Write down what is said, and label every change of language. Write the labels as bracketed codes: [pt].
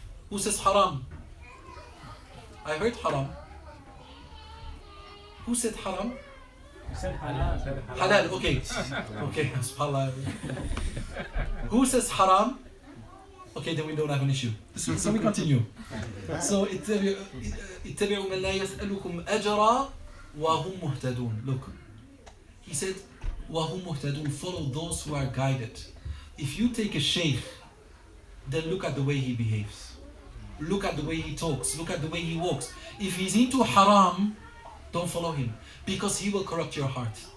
[en] Who says haram? I heard haram. Who said haram? You said halal. Halal, okay. Okay, subhanAllah. Who says haram? Okay, then we don't have an issue. So we continue. [ar] So اتبعوا من لا يسألكم أجرا وهم مهتدون. [en] Look, he said [ar] وهم مهتدون. [en] Follow those who are guided. If you take a sheikh, then look at the way he behaves. Look at the way he talks. Look at the way he walks. If he's into haram, don't follow him, because he will corrupt your heart.